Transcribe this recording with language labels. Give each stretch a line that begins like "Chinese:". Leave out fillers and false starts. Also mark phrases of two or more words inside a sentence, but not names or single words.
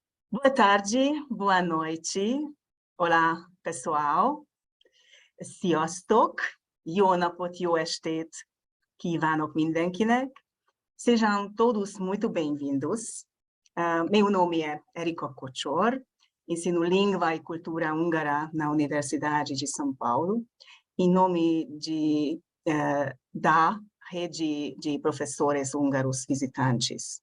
Portuguese: Boa tarde, boa noite. Olá, pessoal.
Hungarian: Sziasztok, jó napot, jó estét kívánok mindenkinek.
Portuguese: Sejam todos muito bem-vindos. Meu nome é Erika Kocsor, ensino língua e cultura húngara na Universidade de São Paulo, em nome da rede de professores húngaros visitantes.